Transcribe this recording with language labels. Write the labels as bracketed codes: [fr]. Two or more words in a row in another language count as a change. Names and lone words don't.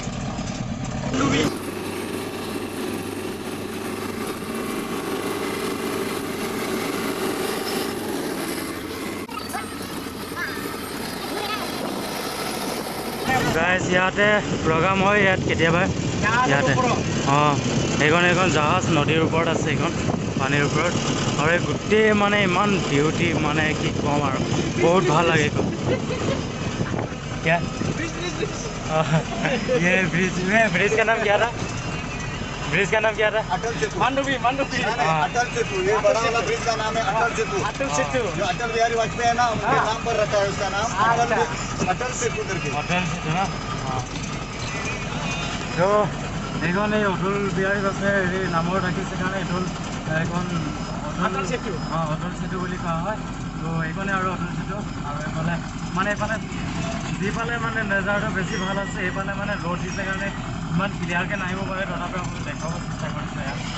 [as] গাইজ ইয়াতে প্ৰগ্ৰাম হয় ইয়াত কেতিয়াবা ইয়াতে এইখন জাহাজ নদীৰ ওপৰত আছে এইখন পানীৰ ওপৰত আৰু এই গোটেই মানে ইমান বিউটি মানে কি ক'ম আৰু বহুত ভাল লাগে এইখন [hi] ये ब्रिज का नाम क्या था ब्रिज का नाम क्या था मांडवी अटल सेतु ये बड़ा वाला ब्रिज का नाम है अटल सेतु जो अटल बिहारी वाजपेयी है ना उनके नाम पर रखा है उसका नाम अटल सेतु करके अटल सेतु ना [as] तो এইখন এই অটল বিহাৰী বাজপেয়ীৰ নামৰ ৰাখিছে কাৰণে এইখন অটল সেতু অটল সেতু বুলি কোৱা হয় তো এইখনে আৰু অটল সেতু আৰু এইফালে মানে এইফালে যিফালে মানে নেজাৰটো বেছি ভাল আছে এইফালে মানে ৰ'দ দিছে কাৰণে ইমান ক্লিয়াৰকৈ নাহিব পাৰে তথাপি আপোনালোকে দেখাব চেষ্টা কৰিছে ইয়াত